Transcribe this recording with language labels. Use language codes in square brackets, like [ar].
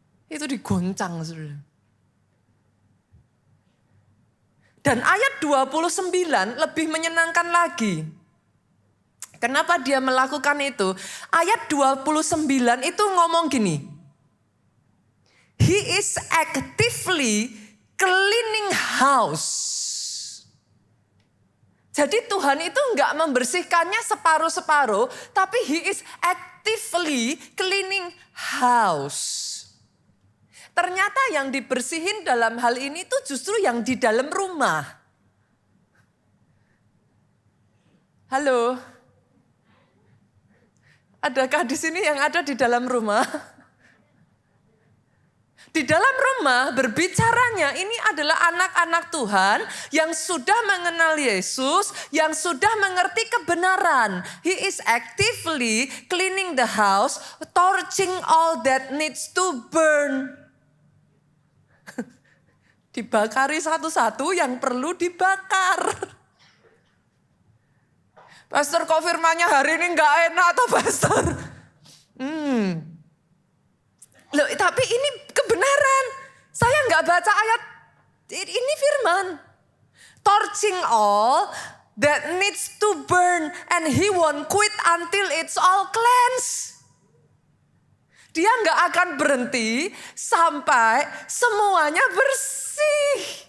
[id] Itu digoncang, saudara. Dan ayat 29 lebih menyenangkan lagi. Kenapa dia melakukan itu? Ayat 29 itu ngomong gini. [en] He is actively cleaning house. [id] Jadi Tuhan itu enggak membersihkannya separuh-separuh, tapi [en] he is actively cleaning house. [id] Ternyata yang dibersihin dalam hal ini tuh justru yang di dalam rumah. Halo? Adakah di sini yang ada di dalam rumah? Di dalam rumah berbicaranya ini adalah anak-anak Tuhan yang sudah mengenal Yesus, yang sudah mengerti kebenaran. [en] He is actively cleaning the house, torching all that needs to burn. [id] Dibakari satu-satu yang perlu dibakar. Pastor kok firmannya hari ini enggak enak atau pastor? Loh, tapi ini kebenaran. Saya enggak baca ayat, ini firman. [en] Torching all that needs to burn and he won't quit until it's all cleansed. [id] Dia enggak akan berhenti sampai semuanya bersih.